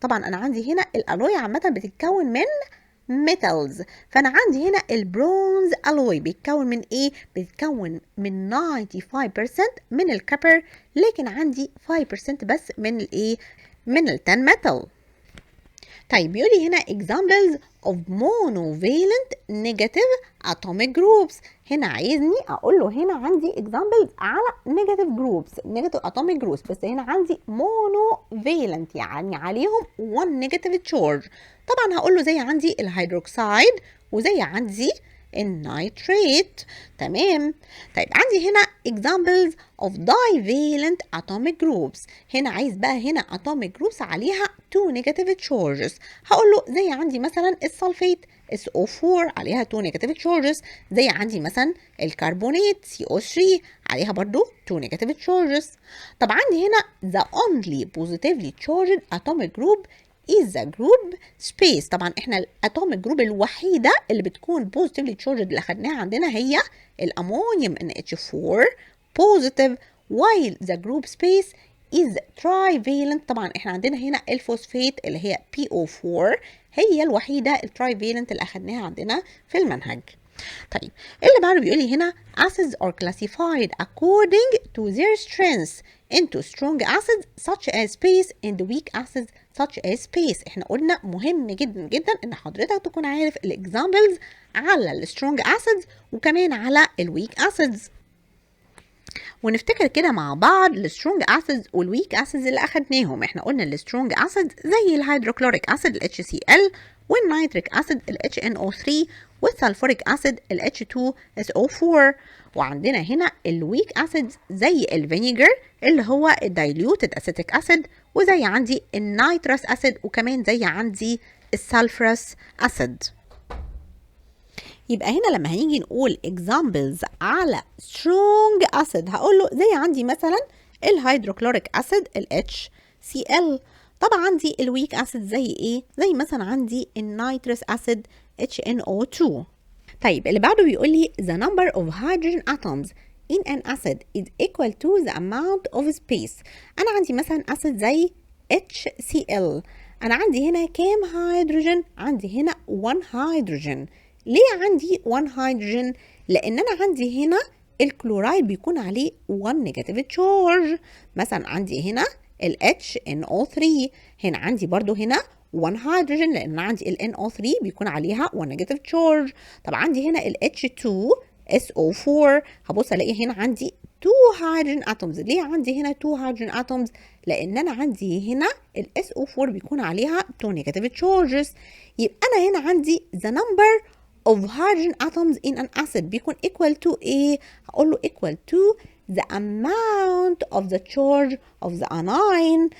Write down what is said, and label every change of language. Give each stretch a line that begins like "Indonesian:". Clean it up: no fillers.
Arabic: طبعا انا عندي هنا الالوي عامه بتتكون من metals، فانا عندي هنا البرونز الوي بيتكون من ايه؟ بيتكون من 95% من الكبر، لكن عندي 5% بس من الايه؟ من التن ميتال. طيب بيقول لي هنا
English: examples of monovalent negative atomic groups.
Arabic: هنا عايزني اقول له هنا عندي examples على negative groups،
English: negative atomic groups،
Arabic: بس هنا عندي monovalent يعني عليهم
English: one negative charge.
Arabic: طبعا هقول له زي عندي الهيدروكسيد وزي عندي النيتريت. تمام. طيب عندي هنا
English: examples of divalent atomic groups.
Arabic: هنا عايز بقى هنا atomic groups عليها
English: two negative charges.
Arabic: هقول له زي عندي مثلا السلفيت SO4 عليها
English: two negative charges،
Arabic: زي عندي مثلا الكربونات CO3 عليها برضو two negative charges. طب عندي هنا
English: the only positively charged atomic group is the group space.
Arabic: طبعا احنا الاتوميك جروب الوحيده اللي بتكون
English: positively charged
Arabic: اللي خدناها عندنا هي الامونيوم NH4 positive،
English: while the group space is trivalent.
Arabic: طبعا احنا عندنا هنا الفوسفات اللي هي PO4 هي الوحيده الترايفالنت اللي اخدناها عندنا في المنهج. طيب اللي بعده بيقول لي هنا
English: acids are classified according to their strength into strong acids such as base and weak acids such as base.
Arabic: احنا قلنا مهم جدا جدا ان حضرتك تكون عارف الاكزامبلز على السترونج acids وكمان على الويك acids، ونفتكر كده مع بعض السترونج اسيدز والويك اسيدز اللي اخدناهم. احنا قلنا السترونج اسيد زي الهيدروكلوريك اسيد ال HCl، والنيتريك اسيد ال HNO3، والسلفوريك اسيد ال H2SO4. وعندنا هنا الويك اسيدز زي الفينيجر اللي هو الدايليوتد اسيتيك اسيد، وزي عندي النيترس اسيد، وكمان زي عندي السلفرس اسيد. يبقى هنا لما هنيجي نقول examples على strong acid هقول له زي عندي مثلا الهيدروكلوريك اسيد ال HCl. طبعا عندي الويك اسيد زي ايه؟ زي مثلا عندي النيترس اسيد HNO2. طيب اللي بعده بيقول لي
English: the number of hydrogen atoms in an acid is equal to the amount of space.
Arabic: انا عندي مثلا اسيد زي HCl، انا عندي هنا كام هيدروجين؟ عندي هنا 1 هيدروجين. ليه عندي 1 هيدروجين؟ لان انا عندي هنا الكلورايد بيكون عليه 1 نيجاتيف تشارج. مثلا عندي هنا ال HNO3، هنا عندي برضو هنا 1 هيدروجين لان أنا عندي ال NO3 بيكون عليها 1 نيجاتيف تشارج. طب عندي هنا ال H2SO4، هبص الاقي هنا عندي 2 هيدروجين اتومز. ليه عندي هنا 2 هيدروجين اتومز؟ لان انا عندي هنا ال SO4 بيكون عليها 2 نيجاتيف تشارجز. يبقى انا هنا عندي
English: the number of hydrogen atoms in an acid بيكون equal to ايه؟
Arabic: هقول له
English: equal to the amount of the charge of the anion.